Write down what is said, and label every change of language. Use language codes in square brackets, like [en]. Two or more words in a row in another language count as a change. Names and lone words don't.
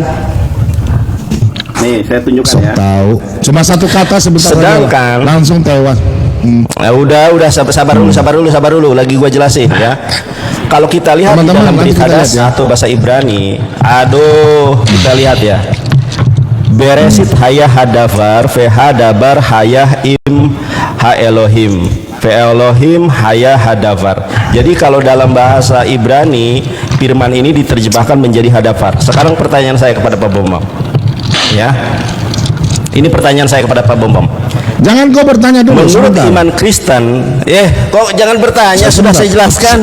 [id] Nih, saya tunjukkan ya. Tahu. Cuma satu kata sebentar. Sedangkan langsung tewas. Nah, udah sabar dulu. Lagi gua jelasin ya. Kalau kita lihat di dalam berita dasar atau bahasa Ibrani, kita lihat ya. [he] בראשית היה הדבר, הדבר היה עם האלהים. אלהים היה הדבר. [id] Jadi kalau dalam bahasa Ibrani, firman ini diterjemahkan menjadi hadavar. Sekarang pertanyaan saya kepada Pak Bambam. Ya. Ini pertanyaan saya kepada Pak Bambam. Jangan kau bertanya dulu. Menurut iman Kristen, kok jangan bertanya, sudah saya jelaskan.